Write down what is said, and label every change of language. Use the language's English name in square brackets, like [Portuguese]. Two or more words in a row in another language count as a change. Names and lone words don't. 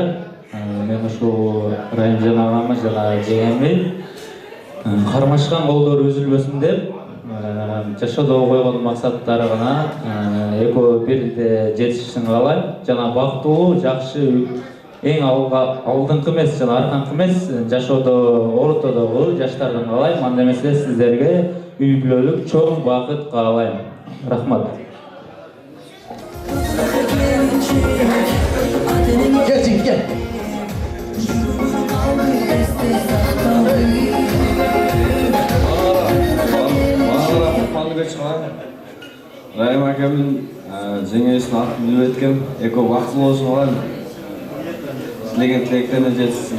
[Kyrgyz] Мен ушул Райымжан агамы жана жеңеми кармашкан колдор үзүлбөсүн деп жашоодо койгон максаттары гана экөө бирде жетишишин каалайм. Жана бактылуу, жакшы, эң алдыңкы эмес жана арканкы эмес жашоодо ортодогу жаштардан каалайм. Анда эмесе сиздерге үй бүлөлүк чоң бакыт каалайм. Рахмат. Кел чекил кел. Райым акамдын жеңесин атын билип эткем. Эко бактылуу болсун алайм. Тилеген тилектерине жетишсин.